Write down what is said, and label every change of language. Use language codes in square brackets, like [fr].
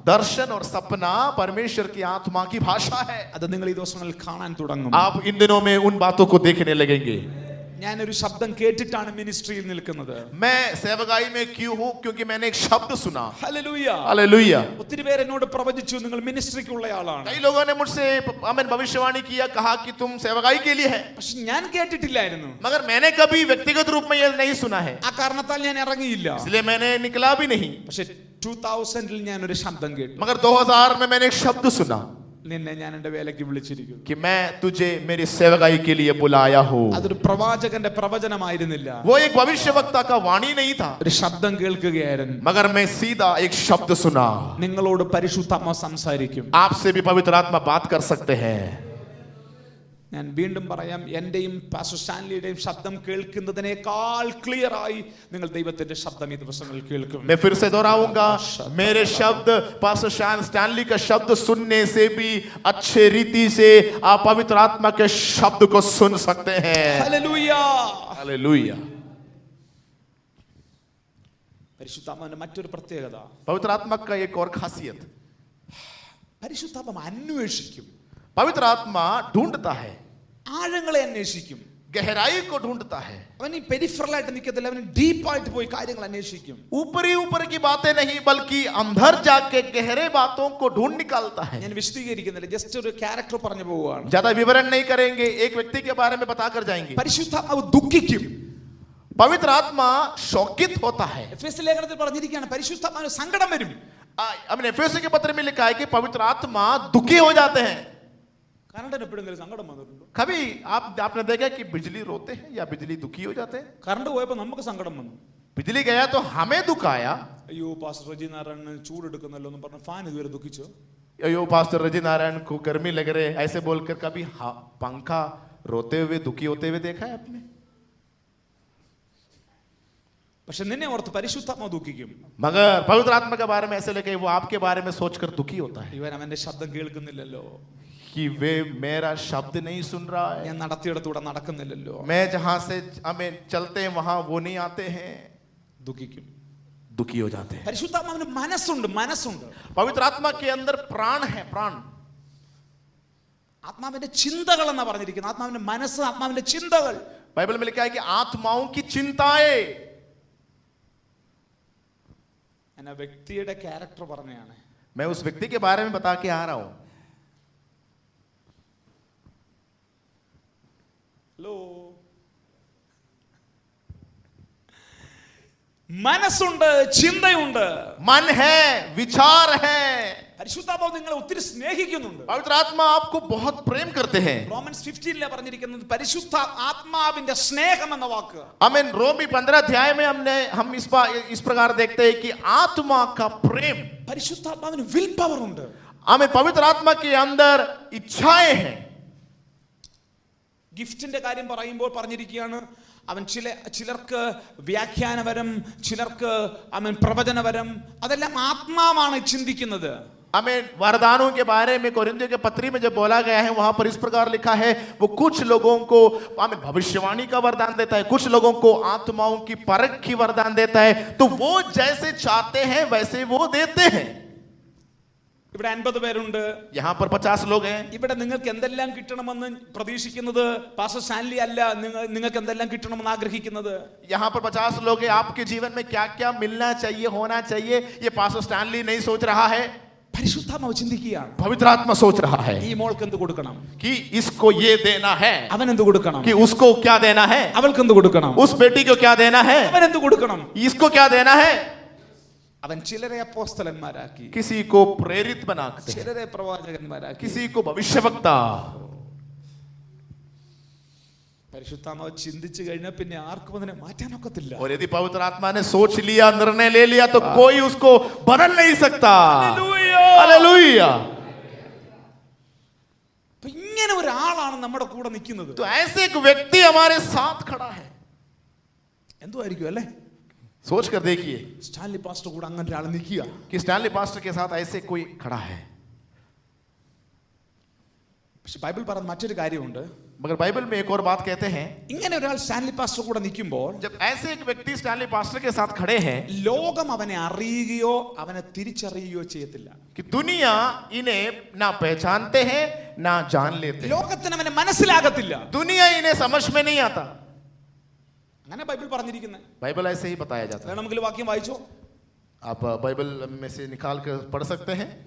[hi] दर्शन और सपना परमेश्वर की आत्मा की भाषा है. [ml] അത് നിങ്ങൾ ഈ ദിവസങ്ങളിൽ കാണാൻ തുടങ്ങും. [hi] आप इन दिनों में उन बातों को देखने लगेंगे. [ml] ഞാനൊരു ശബ്ദം കേട്ടിട്ടാണ് മിനിസ്ട്രിയിൽ നിൽക്കുന്നത്. [hi] मैं सेवकाई में क्यों हूँ, क्योंकि मैंने एक शब्द सुना. [ml] ഹല്ലേലൂയ. [hi] हालेलुया. [ml] ഒത്തിരി പേര് എന്നോട് പ്രവചിച്ചു നിങ്ങൾ മിനിസ്ട്രിക്കുള്ള ആളാണ്. [hi] कई लोगों ने मुझसे आमीन भविष्यवाणी किया, कहा कि तुम सेवकाई के लिए है. [ml] പക്ഷെ ഞാൻ കേട്ടിട്ടില്ലായിരുന്നു. [hi] मगर मैंने कभी व्यक्तिगत रूप में ये नहीं सुना है, [ml] ആ കാരണത്താൽ ഞാൻ ഇറങ്ങിയില്ല. [hi] इसलिए मैंने निकला भी नहीं. [ml] പക്ഷെ 2000-ൽ ഞാൻ ഒരു ശബ്ദം കേട്ടു. [hi] मगर 2000 में मैंने एक शब्द सुना [ml] നിന്നെ ഞാൻ എൻ്റെ വേലയ്ക്ക് വിളിച്ചിരിക്കുന്നു. [hi] कि मैं तुझे मेरी सेवकाई के लिए बुलाया हूँ. [ml] അതൊരു പ്രവാചകന്റെ പ്രവചനമായിരുന്നില്ല. [hi] वो एक भविष्यवक्ता का वाणी नहीं था, [ml] ഒരു ശബ്ദം കേൾക്കുകയായിരുന്നു. [hi] मगर मैं सीधा एक शब्द सुना. [ml] നിങ്ങളോട് പരിശുദ്ധാത്മ സംസാരിക്കും. [hi] आपसे भी पवित्र आत्मा बात कर सकते हैं. [ml] ഞാൻ വീണ്ടും പറയാം, എന്റെയും പാസ്റ്റർ സ്റ്റാൻലിയുടെയും ശബ്ദം കേൾക്കുന്നതിനേക്കാൾ ക്ലിയർ ആയി നിങ്ങൾ ദൈവത്തിന്റെ ശബ്ദം ഈ ദിവസങ്ങളിൽ കേൾക്കും. [hi] मैं फिर से दोहराऊंगा, मेरे शब्द पास्टर स्टैनली का शब्द सुनने से भी अच्छे रीति से आप पवित्र आत्मा के शब्द को सुन सकते हैं. [ml] ഹല്ലേലൂയ. [hi] हालेलुया. [ml] പരിശുദ്ധാത്മാവിന്റെ മറ്റൊരു പ്രത്യേകത, [hi] पवित्र आत्मा का एक और खासियत, [ml] പരിശുദ്ധാത്മ അന്വേഷിക്കും. [hi] पवित्र आत्मा ढूंढता है, [ml] ആഴങ്ങളെ അന്വേഷിക്കും. [hi] गहराई को ढूंढता है. [ml] അവൻ ഈ പെരിഫറലായിട്ട് നിൽക്കത്തില്ല, അവൻ ഡീപ്പായിട്ട് പോയി കാര്യങ്ങൾ അന്വേഷിക്കും. [hi] ऊपरी ऊपर की बातें नहीं, बल्कि अंदर जाके गहरे बातों को ढूंढ निकालता है. [ml] ഞാൻ വിശദീകരിക്കുന്നില്ല, ജസ്റ്റ് ഒരു ക്യാരക്ടർ പറഞ്ഞു പോവുകയാണ്. [hi] ज्यादा विवरण नहीं करेंगे, एक व्यक्ति के बारे में बताकर जाएंगे. [ml] പരിശുദ്ധാത്മാവ് ദുഃഖിക്കും. [hi] पवित्र आत्मा शोकित होता है. [ml] എഫെസ്യ ലേഖനത്തിൽ പറഞ്ഞിരിക്കുകയാണ് പരിശുദ്ധാത്മാവിന് സങ്കടം വരും. [hi] हमने एफेसुस के पत्र में लिखा है कि पवित्र आत्मा दुखी हो जाते हैं. [ml] കറണ്ടിന് എപ്പോഴെങ്കിലും സങ്കടം വന്നിട്ടുണ്ടോ? [hi] कभी आपने देखा कि बिजली रोते हैं या बिजली दुखी हो जाते हैं. [ml] കറണ്ട് പോയപ്പോ നമുക്ക് സങ്കടം വന്നു. [hi] बिजली गया तो हमें दुख आया. [ml] അയ്യോ പാസ്റ്റർ റജി നാരായണൻ ചൂടെടുക്കുന്നല്ലോ എന്ന് പറഞ്ഞ ഫാൻ ഇതുവരെ ദുഃഖിച്ചോ? [hi] अयो पास्टर रजी नारायण को गर्मी लग रहे, ऐसे बोलकर कभी पंखा रोते हुए दुखी होते हुए देखा है आपने? [ml] പക്ഷെ നിന്നെ ഓർത്ത് പരിശുദ്ധാത്മാവ് ദുഃഖിക്കും. [hi] मगर पवित्र आत्मा के बारे में ऐसे लगे वो आपके बारे में सोचकर दुखी होता है [ml] ഇവൻ അവന്റെ ശബ്ദം കേൾക്കുന്നില്ലല്ലോ, [hi] कि वे मेरा शब्द नहीं सुन रहा है, [ml] ഞാൻ നടത്തിയിടത്തൂടെ നടക്കുന്നില്ലല്ലോ. [hi] मैं जहां से हमें चलते हैं वहां वो नहीं आते हैं. [ml] ദുഃഖിക്കും. [hi] दुखी हो जाते हैं. [ml] പരിശുദ്ധാത്മാവിന് മനസ്സുണ്ട്. [hi] पवित्र आत्मा के अंदर प्राण है, प्राण. [ml] ആത്മാവിന്റെ ചിന്തകൾ എന്നാ പറഞ്ഞിരിക്കുന്നത്. ആത്മാവിന്റെ മനസ്സ്, ആത്മാവിന്റെ ചിന്തകൾ. [hi] बाइबल में लिखा है कि आत्माओं की चिंताएं. [ml] ഞാൻ ആ വ്യക്തിയുടെ ക്യാരക്ടർ പറഞ്ഞതാണ്. [hi] मैं उस व्यक्ति के बारे में बता के आ रहा हूं. [en] hello, [ml] മനസ്സുണ്ട്, ചിന്തയുണ്ട്. [hi] मन है, विचार है। [ml] പരിശുദ്ധാത്മാവ് നിങ്ങളെ ഒത്തിരി സ്നേഹിക്കുന്നുണ്ട്. [hi] पवित्र आत्मा आपको बहुत प्रेम करते हैं। [ml] റോമൻസ് 15 പറഞ്ഞിരിക്കുന്നത് പരിശുദ്ധ ആത്മാവിന്റെ സ്നേഹം എന്ന വാക്ക്. [hi] आमीन। रोमी 15 अध्याय में हम इस प्रकार देखते हैं कि आत्मा का प्रेम। [ml] പരിശുദ്ധാത്മാവിന് വിൽ പവർ ഉണ്ട്. [hi] आमीन। पवित्र आत्मा के अंदर इच्छाएं हैं। [ml] ഗിഫ്റ്റിന്റെ കാര്യം പറയുമ്പോൾ പറഞ്ഞിരിക്കുകയാണ്, അവൻ ചിലർക്ക് വ്യാഖ്യാനപരം, ചിലർക്ക് അവൻ പ്രവചനപരം, അതെല്ലാം ആത്മാവാണ് ചിന്തിക്കുന്നത്. [hi] हमें वरदानों के बारे में कोरिन्थियों के पत्री में जब बोला गया है वहां पर इस प्रकार लिखा है, वो कुछ लोगों को हमें भविष्यवाणी का वरदान देता है, कुछ लोगों को आत्माओं की परख की वरदान देता है। तो वो जैसे चाहते हैं वैसे वो देते हैं। [ml] ഇവിടെ 50 പേരുണ്ട്. [hi] यहाँ पर 50 लोग हैं। [ml] ഇവിടെ നിങ്ങൾക്ക് എന്തെല്ലാം കിട്ടണമെന്ന് പ്രതീക്ഷിക്കുന്നത് പാസ്റ്റർ സ്റ്റാൻലി അല്ല. നിങ്ങൾക്ക് എന്തെല്ലാം കിട്ടണമെന്ന് ആഗ്രഹിക്കുന്നത് [hi] यहाँ पर 50 लोग हैं। आपके जीवन में क्या क्या मिलना चाहिए, होना चाहिए, ये पास्टर स्टैनली नहीं सोच रहा है, [ml] പരിശുദ്ധാത്മാവ് ചിന്തിക്കുകയാണ്. [hi] पवित्र आत्मा सोच रहा है [ml] ഈ മോൾക്ക് എന്ത് കൊടുക്കണം, [hi] कि इसको ये देना है, [ml] അവൻ എന്ത് കൊടുക്കണം, [hi] कि उसको क्या देना है, [ml] അവൾക്ക് എന്ത് കൊടുക്കണം, [hi] उस बेटी को क्या देना है, [ml] അവൻ എന്ത് കൊടുക്കണം. [hi] इसको क्या देना है। [ml] അവൻ ചിലരെ അപ്പോസ്തലന്മാരാക്കി, [hi] किसी को प्रेरित बनाते हैं, [ml] ചിലരെ പ്രവാചകന്മാരാക്കി, [hi] किसी को भविष्यवक्ता। [ml] പരിശുദ്ധാത്മാവ് ചിന്തിച്ചു കഴിഞ്ഞാൽ പിന്നെ ആർക്കും അതിനെ മാറ്റാനൊക്കത്തില്ല. [hi] और यदि पवित्र आत्मा ने सोच लिया, निर्णय ले लिया, तो कोई उसको बदल नहीं सकता। हालेलुया। [ml] ഇങ്ങനെ ഒരാളാണ് നമ്മുടെ കൂടെ നിൽക്കുന്നത്. [hi] तो ऐसे एक व्यक्ति हमारे साथ खड़ा है। [ml] എന്തുമായിരിക്കും അല്ലേ? [hi] सोच कर देखिए [ml] സ്റ്റാൻലി പാസ്റ്റർ കൂടെ അങ്ങനെ ഒരാൾ നിൽക്കുക. [hi] कि स्टैनली पास्टर के साथ ऐसे कोई खड़ा है। [ml] പക്ഷെ ബൈബിൾ പറയുന്ന മറ്റൊരു കാര്യമുണ്ട്. [hi] मगर बाइबल में एक और बात कहते हैं, [ml] ഇങ്ങനെ ഒരാൾ സ്റ്റാൻലി പാസ്റ്റർ കൂടെ നിൽക്കുമ്പോൾ [hi] जब ऐसे एक व्यक्ति स्टैनली पास्टर के साथ खड़े हैं, [ml] ലോകം അവനെ അറിയുകയോ അവനെ തിരിച്ചറിയുകയോ ചെയ്യത്തില്ല. [hi] कि दुनिया इन्हें ना पहचानते हैं ना जान लेते हैं, [ml] ലോകത്തിന് അവനെ മനസ്സിലാകത്തില്ല. [hi] दुनिया इन्हें समझ में नहीं आता। [ml] അങ്ങനെ ബൈബിൾ പറഞ്ഞിരിക്കുന്നത്. [hi] बाइबल ऐसे ही बताया जाता है। [ml] വേണമെങ്കിൽ വാക്യം വായിച്ചോ. [hi] आप बाइबल में से निकाल कर पढ़ सकते हैं।